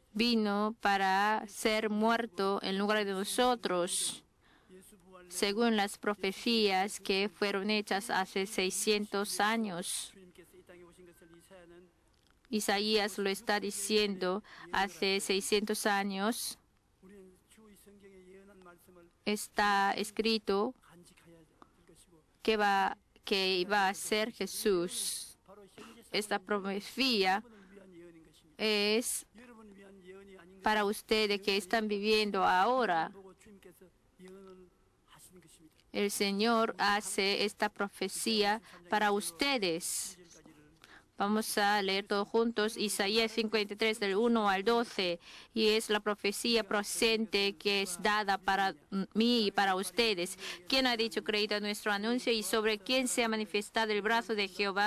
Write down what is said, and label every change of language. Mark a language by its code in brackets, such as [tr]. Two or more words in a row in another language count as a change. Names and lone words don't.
[es] vino para ser muerto en lugar de nosotros, [ko] 예수 부활 [es] según las profecías que fueron hechas hace 600 años. [ko] 주님께서 이 땅에 오신 것을 이사야는 [es] Isaías lo está diciendo hace 600 años. [ko] 우리는 주의 성경에 예언한 말씀을 [es] Está escrito [ko] 간직해야 될 것이고 [es] que iba a ser Jesús. [ko] 바로 현재 [es] Esta profecía [ko] 여러분을 위한 예언인 것입니다. [es] es [ko] 여러분을 위한 예언이 아닌 [es] para ustedes que están viviendo ahora. [ko] 보고 주님께서 예언을 하시는 것입니다. [es] El Señor hace esta profecía para ustedes. Vamos a leer todos juntos Isaías 53 del 1 al 12 y es la profecía presente que es dada para mí y para ustedes. ¿Quién ha dicho creído a nuestro anuncio y sobre quién se ha manifestado el brazo de Jehová?